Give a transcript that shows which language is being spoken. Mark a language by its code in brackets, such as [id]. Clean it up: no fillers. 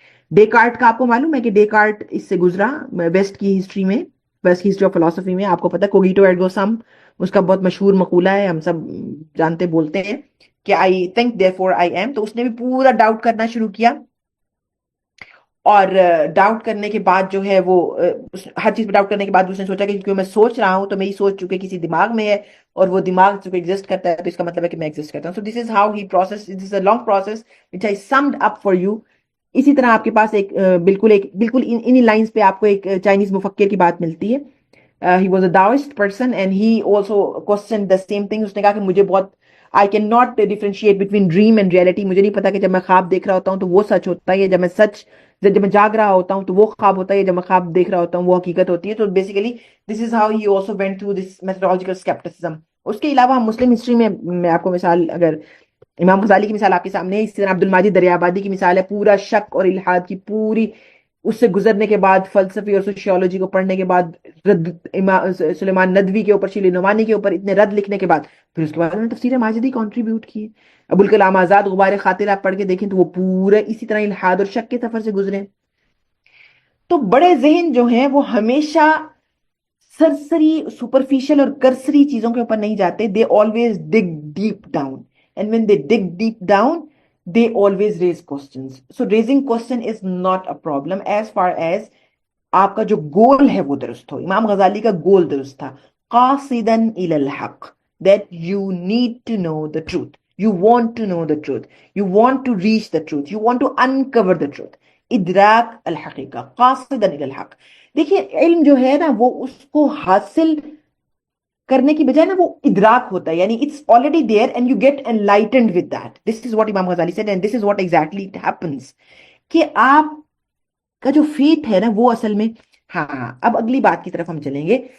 [ur] Descartes کا آپ کو معلوم ہے کہ ڈیکارٹ اس سے گزرا ویسٹ کی ہسٹری میں، ویسٹ کی ہسٹری آف فلسفی میں. آپ کو پتا [la] کوگیٹو ایرگو سم، [ur] اس کا بہت مشہور مقولہ ہے، ہم سب جانتے بولتے ہیں کہ [en] I think therefore I am. [ur] تو اس نے بھی پورا ڈاؤٹ کرنا شروع کیا، اور ڈاؤٹ کرنے کے بعد جو ہے وہ ہر چیز پہ ڈاؤٹ کرنے کے بعد اس نے سوچا کہ کیونکہ میں سوچ رہا ہوں تو میری سوچ چونکہ کسی دماغ میں ہے، اور وہ دماغ چونکہ ایگزسٹ کرتا ہے تو اس کا مطلب ہے کہ میں ایگزسٹ کرتا ہوں. [en] So this is how he process, this is a long process which I summed up for you. [ur] اسی طرح آپ کے پاس بالکل انہی لائنز پہ آپ کو ایک چائنیز مفکر کی بات ملتی ہے. [en] He was a Taoist person and he also questioned the same thing. [ur] اس نے کہا کہ مجھے [en] I cannot differentiate between dream and reality. [ur] مجھے نہیں پتا کہ جب میں خواب دیکھ رہا ہوتا ہوں تو وہ سچ ہوتا ہے، جب میں جاگ رہا ہوتا ہوں تو وہ خواب ہوتا ہے، جب میں خواب دیکھ رہا ہوتا ہوں وہ حقیقت ہوتی ہے. تو [en] Basically this is how he also went through this methodological scepticism. [ur] اس کے علاوہ ہم مسلم ہسٹری میں آپ کو مثال، اگر امام غزالی کی مثال آپ کے سامنے ہے، اسی طرح عبد الماجد دریابادی کی مثال ہے. پورا شک اور الحاد کی پوری اس سے گزرنے کے بعد، فلسفی اور سوشیولوجی کو پڑھنے کے بعد، رد سلیمان ندوی کے اوپر، شیلی نعمانی کے اوپر اتنے رد لکھنے کے بعد، پھر اس کے بعد انہوں نے تفسیر ماجدی کنٹریبیوٹ کی. ابوالکلام آزاد غبار خاطر آپ پڑھ کے دیکھیں تو وہ پورا اسی طرح الحاد اور شک کے سفر سے گزرے. تو بڑے ذہن جو ہیں وہ ہمیشہ سرسری، سپرفیشل اور کرسری چیزوں کے اوپر نہیں جاتے. [en] They always dig deep down, and when they dig deep down they always raise questions. So raising question is not a problem as far as [ur] آپ کا جو گول ہے وہ درست ہو. امام غزالی کا گول درست تھا، [ar] قاصدا الى الحق، [en] that you need to know the truth, you want to know the truth, you want to reach the truth, you want to uncover the truth. [ar] ادراک الحقیقہ، قاصدا الى الحق. [ur] دیکھیے علم جو ہے نا وہ اس کو حاصل کرنے کی بجائے نا وہ ادراک ہوتا ہے، یعنی [en] It's already there and you get enlightened with that. This is what Imam Ghazali said and this is what exactly it happens, [ur] کہ آپ کا جو فیتھ ہے نا وہ اصل میں، ہاں اب اگلی بات کی طرف ہم چلیں گے.